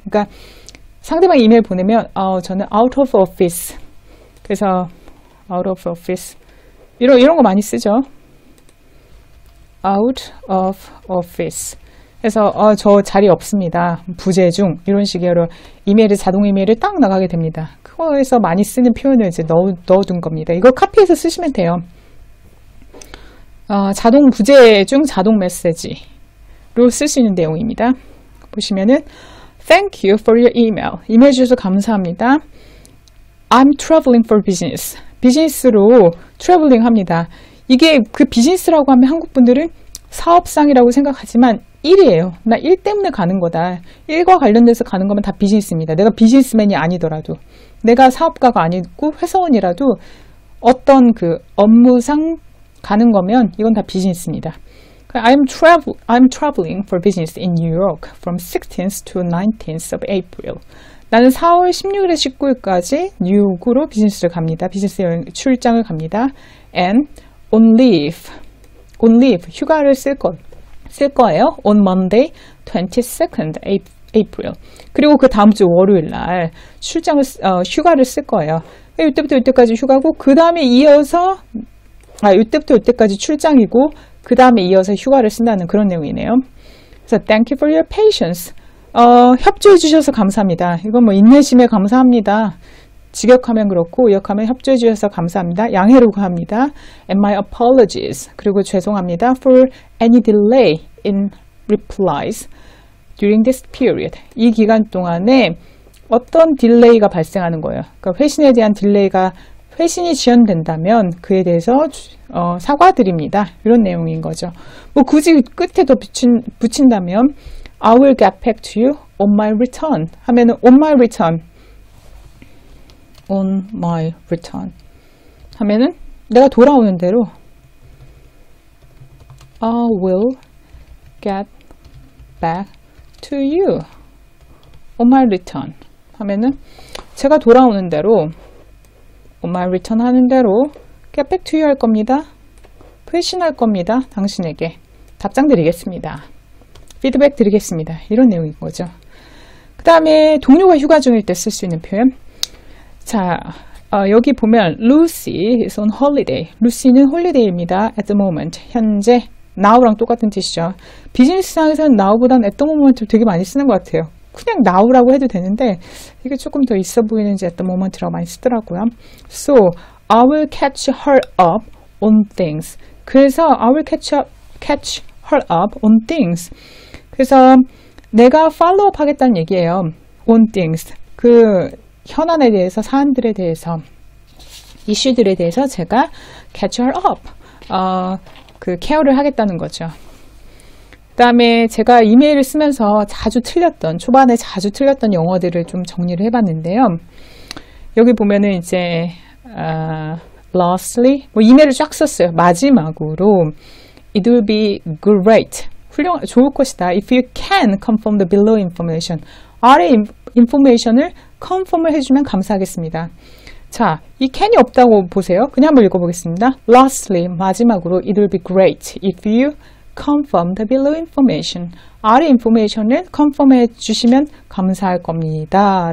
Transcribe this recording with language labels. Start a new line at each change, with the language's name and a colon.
Korean: 그러니까 상대방 이메일 보내면 저는 out of office.
English: 그래서 out of office.
Korean: 이런 거 많이 쓰죠. out of office. 그래서 저 자리 없습니다. 부재 중 이런 식으로 자동 이메일을 딱 나가게 됩니다. 그거에서 많이 쓰는 표현을 이제 넣어둔 겁니다. 이거 카피해서 쓰시면 돼요. 자동 부재 중 자동 메시지로 쓸 수 있는 내용입니다.
English: 보시면은 Thank you for your email.
Korean: 이메일 주셔서 감사합니다.
English: I'm traveling for business.
Korean: 비즈니스로 트래블링 합니다. 이게 그 비즈니스라고 하면 한국 분들은 사업상이라고 생각하지만 일이에요. 나 일 때문에 가는 거다. 일과 관련돼서 가는 거면 다 비즈니스입니다. 내가 비즈니스맨이 아니더라도 내가 사업가가 아니고 회사원이라도 어떤 그 업무상 가는 거면 이건 다 비즈니스입니다.
English: I'm traveling for business in New York from 16th to 19th of April.
Korean: 나는 4월 16일에 19일까지 뉴욕으로 비즈니스를 갑니다. 비즈니스 여행 출장을 갑니다. And on leave 휴가를 쓸 거예요.
English: On Monday, 22nd April.
Korean: 그리고 그 다음 주 월요일 날 휴가를 쓸 거예요. 이때부터 이때까지 휴가고 그 다음에 이어서 이때부터 이때까지 출장이고 그 다음에 이어서 휴가를 쓴다는 그런 내용이네요.
English: 그래서 thank you for your patience.
Korean: 협조해 주셔서 감사합니다. 이건 뭐 인내심에 감사합니다. 직역하면 그렇고 의역하면 협조해 주셔서 감사합니다. 양해를 구합니다. And my apologies. 그리고 죄송합니다.
English: For any delay in replies during this period.
Korean: 이 기간 동안에 어떤 딜레이가 발생하는 거예요. 그러니까 회신에 대한 딜레이가 회신이 지연된다면 그에 대해서 사과드립니다. 이런 내용인 거죠.
English: 뭐 굳이 끝에 더 붙인다면 I will get back to you on my return 하면은 on my return on my return 하면은 내가 돌아오는 대로 I will get back to you on my return 하면은 제가 돌아오는 대로 on my return 하는 대로 get back to you 할 겁니다.
Korean: 회신할 겁니다. 당신에게 답장 드리겠습니다. 피드백 드리겠습니다. 이런 내용인 거죠. 그 다음에 동료가 휴가 중일 때 쓸 수 있는 표현.
English: 자, 여기 보면 Lucy is on holiday.
Korean: 루시는 홀리데이입니다.
English: At the moment. 현재.
Korean: now랑 똑같은 뜻이죠. 비즈니스상에서는 now보다는 at the moment를 되게 많이 쓰는 것 같아요. 그냥 now라고 해도 되는데 이게 조금 더 있어 보이는지 at the moment라고 많이 쓰더라고요.
English: So, I will catch her up on things. 그래서 I will catch her up on things.
Korean: 그래서 내가 팔로우업 하겠다는 얘기예요.
English: on things.
Korean: 그 현안에 대해서, 사안들에 대해서, 이슈들에 대해서 제가 catch her up. 그 케어를 하겠다는 거죠. 그 다음에 제가 이메일을 쓰면서 초반에 자주 틀렸던 영어들을 좀 정리를 해봤는데요. 여기 보면은 이제, lastly, 뭐 이메일을 쫙 썼어요.
English: 마지막으로, it will be great. 좋을 것이다. If you can confirm the below information.
Korean: 아래 인포메이션을 confirm을 해주면 감사하겠습니다. 자, 이 can이 없다고 보세요. 그냥 한번 읽어보겠습니다.
English: Lastly, 마지막으로 it will be great if you confirm the below information.
Korean: 아래 인포메이션을 confirm 해주시면 감사할 겁니다.